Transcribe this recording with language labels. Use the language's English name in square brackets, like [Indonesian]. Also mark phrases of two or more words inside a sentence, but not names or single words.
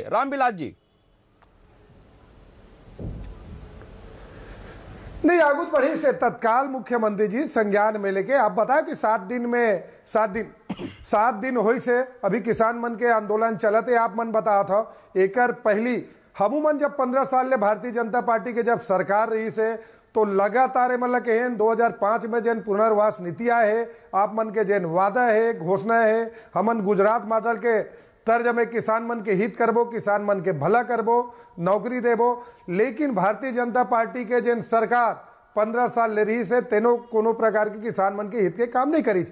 [Chhattisgarhi] रामविलास जी नहीं, आगू बढ़ी से तत्काल मुख्यमंत्री जी संज्ञान में लेके आप बताओ कि 7 दिन हुई से अभी किसान मन के आंदोलन चलते, आप मन बताया था एकर पहली हमू मन जब 15 साल ले भारतीय जनता पार्टी के जब सरकार रही से तो लगातार मतलब के 2005 में जन पुनर्वास नीति आए है, आप मन के जन वादा है, घोषणा है, हमन गुजरात मॉडल के तर्ज में किसान मन के हित करबो, किसान मन के भला करबो, नौकरी देबो, लेकिन भारतीय जनता पार्टी के जन सरकार 15 साल ले रही से तेनो कोनो प्रकार के किसान मन के हित के काम नहीं करी।